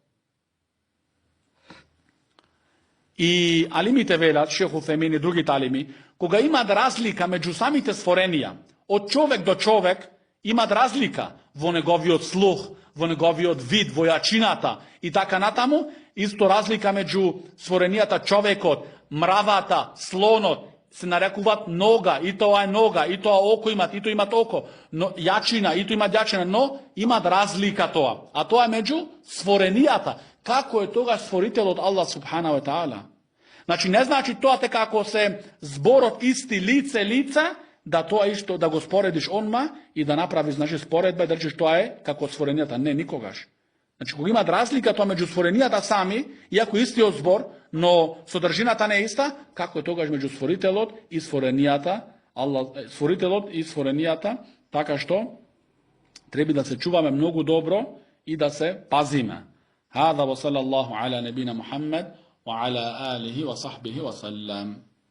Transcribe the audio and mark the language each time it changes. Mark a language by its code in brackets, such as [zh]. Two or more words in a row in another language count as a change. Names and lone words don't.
[mk] И алимите велат, Шех Уфемин и другите алими, кога имат разлика меѓу самите створенија, од човек до човек, имат разлика во неговиот слух, во неговиот вид, во јачината и така натаму, исто разлика меѓу створенијата човекот, мравата, слонот, се нарекуваат нога, и тоа е нога, и тоа око имат, и тоа имат око, но јачина, и тоа имат јачина, но имат разлика тоа. А тоа е меѓу створенијата. Како е тогаш створителот Аллах [ar] سبحانه وتعالى? [mk] Значи не значи тоа дека ако се зборот исти лице, да тоа исто да го споредиш онма и да направиш значи споредба и да речеш тоа е како створенијата. Не, никогаш. Значи кога имат разлика тоа меѓу створенијата сами, иако истиот збор, но содржината не е иста, како е тогаш меѓу створителот и створенијата, створителот и створенијата, така што треба да се чуваме многу добро и да се пазиме. [ar] هذا وصلى الله على نبينا محمد وعلى آله وصحبه وسلم.